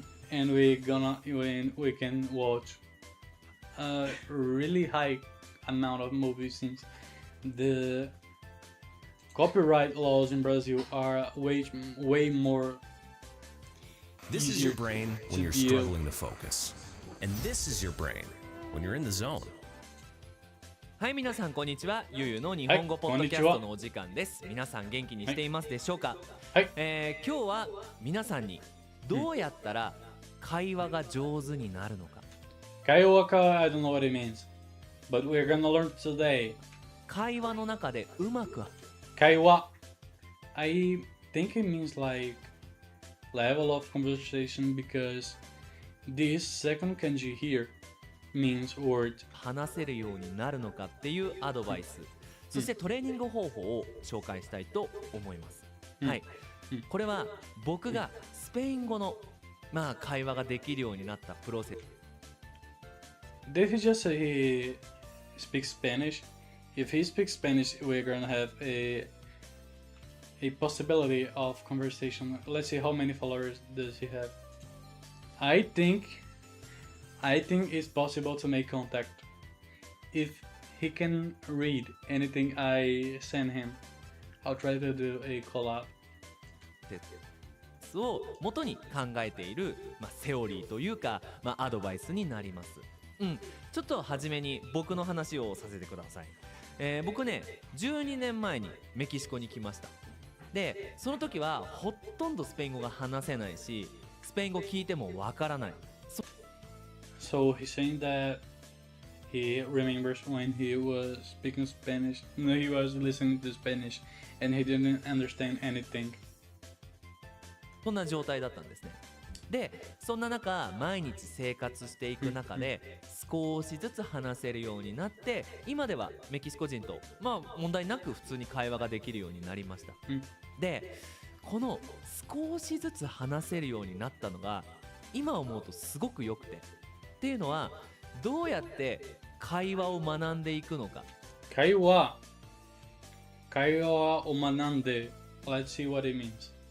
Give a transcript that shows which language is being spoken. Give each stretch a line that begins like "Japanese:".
English: And we can watch a really high amount of movies since the copyright laws in Brazil are way more. This is your brain when you're struggling to focus, and this is your brain when you're in the zone.
Japanese: はい、皆さんこんにちは。ゆうゆうの日本語ポッドキャストのお時間です。皆さん元気にしていますでしょうか。はい。今日は皆さんにどうやったら会話が上手になるのか。
English: 会話か I don't know what it means, but we're gonna learn today.
Japanese: 会話の中でうまく。
English: 会話 I think it means like level of conversation because this second kanji here means word.
Japanese: 話せるようになるのかっていうアドバイス、そしてトレーニング方法を紹介したいと思います。はい。これは僕がスペイン語の会話ができるようになったプロセス。
English: Did he just say he speaks Spanish? If he speaks Spanish, we're gonna have a a possibility of conversation. Let's see how many followers does he have. I think it's possible to make contact if he can read anything I send him. I'll try to do a collab.
Japanese: を元に考えている、セオリーというか、アドバイスになります。ちょっと初めに僕の話をさせてください。僕ね、12年前にメキシコに来ました。で、その時はほとんどスペイン語が話せないし、スペイン語聞いてもわからない。
English: So he's saying that he remembers when he was speaking Spanish, no, he was listening to Spanish and he didn't understand anything.
Japanese: そんな状態だったんですね。で、そんな中毎日生活していく中で少しずつ話せるようになって、今ではメキシコ人と問題なく普通に会話ができるようになりました。で、この少しずつ話せるようになったのが今思うとすごく良くて、っていうのはどうやって会話を学んでいくのか。会話を学んで、
English: let's see what it means.